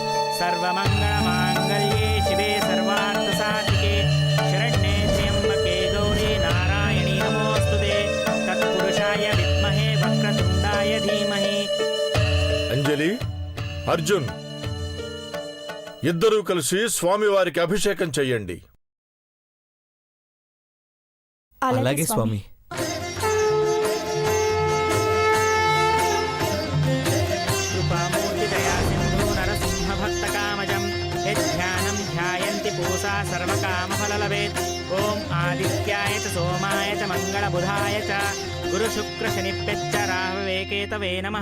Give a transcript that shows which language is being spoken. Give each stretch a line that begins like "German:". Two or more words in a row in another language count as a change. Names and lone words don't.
Sanskrit: सर्वमङ्गलमाङ्गल्ये शिवे सर्वार्थसाधिके शरण्ये त्र्यम्बके गौरी नारायणी नमोऽस्तुते. तत्पुरुषाय विद्महे वक्रतुण्डाय धीमहि.
Telugu: అంజలి, అర్జున్ ఇద్దరూ కలిసి స్వామివారికి అభిషేకం చెయ్యండి. అలాగే స్వామి.
Sanskrit: पूसा सर्वकामफललभेत्. ओम आदित्याय च सोमाय च मंगलबुधाय च गुरुशुक्रशनिभ्यश्च राहवे केतवे नमः.